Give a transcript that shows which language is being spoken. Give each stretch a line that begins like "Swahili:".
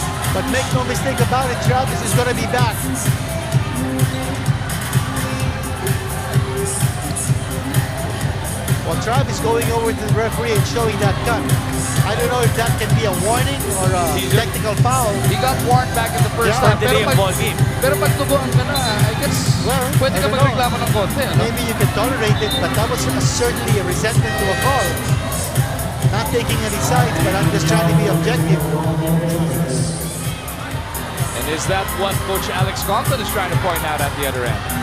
English: But make no mistake about it, Travis is going to be back. Well, Travis going over to the referee and showing that cut. I don't know if that can be a warning or a technical foul. He got warned back in the first time.
Filipino: Pero pag tubuan ka na,
English: I guess,
Filipino: pwede ka magreklamo ng konti.
English: Maybe you can tolerate it, but that was certainly a resentment to a call. Not taking any sides, but I'm just trying to be objective. And is that what Coach Alex Conklin is trying to point out at the other end?